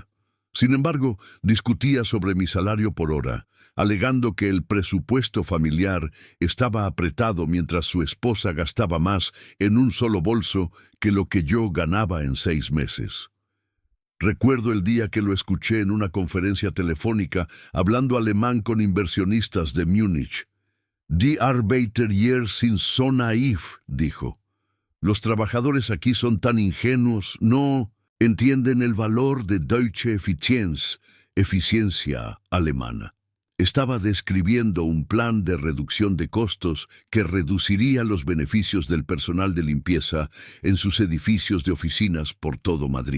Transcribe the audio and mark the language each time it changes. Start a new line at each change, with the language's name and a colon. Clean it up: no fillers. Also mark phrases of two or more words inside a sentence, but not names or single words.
Spanish: Sin embargo, discutía sobre mi salario por hora, alegando que el presupuesto familiar estaba apretado mientras su esposa gastaba más en un solo bolso que lo que yo ganaba en 6 meses. Recuerdo el día que lo escuché en una conferencia telefónica hablando alemán con inversionistas de Múnich.
German: «Die Arbeiter hier sind so naiv»,
Spanish: dijo. «Los trabajadores aquí son tan ingenuos, no entienden el valor de
German: Deutsche Effizienz,
Spanish: eficiencia alemana». Estaba describiendo un plan de reducción de costos que reduciría los beneficios del personal de limpieza en sus edificios de oficinas por todo Madrid.